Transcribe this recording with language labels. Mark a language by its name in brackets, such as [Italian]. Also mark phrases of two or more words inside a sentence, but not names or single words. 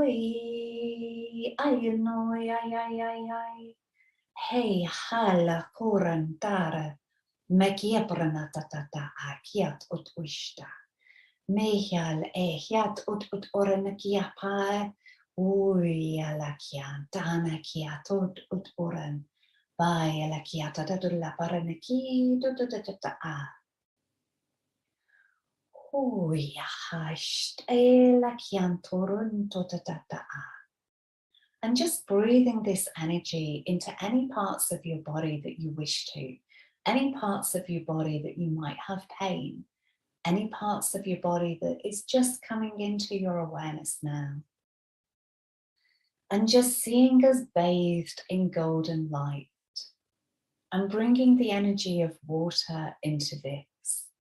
[English] I no ay. Hey hala kurantara. Mekia pranatata akiat ut ushta. Mehial ehiat ut oranakia pa. Uyalakian dana kiatot ut oran. By alakiata la paranaki a. Huyahasht elakiantorun a. And just breathing this energy into any parts of your body that you wish to, any parts of your body that you might have pain, any parts of your body that is just coming into your awareness now. And just seeing us bathed in golden light and bringing the energy of water into this.